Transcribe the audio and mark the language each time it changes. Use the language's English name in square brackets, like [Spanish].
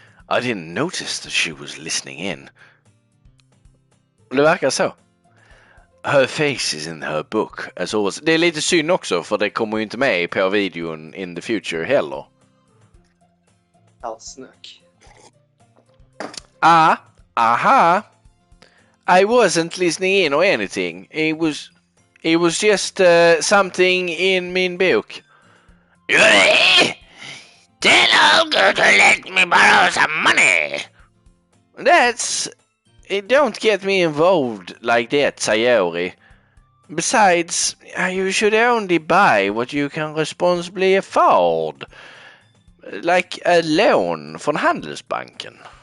[English] I didn't notice that she was listening in. [Swedish] Det verkar så. [English] Her face is in her book as always. [Swedish] Det är lite synd också, för det kommer ju inte med på videon [English] in the future [Swedish] heller. Allt snack. [English] Aha. I wasn't listening in or anything. It was... It was just something in [Swedish] min bok. [English] Really? Then I'll go to let me borrow some money. Don't get me involved like that, Sayori. Besides, you should only buy what you can responsibly afford. Like a loan [Swedish] från Handelsbanken.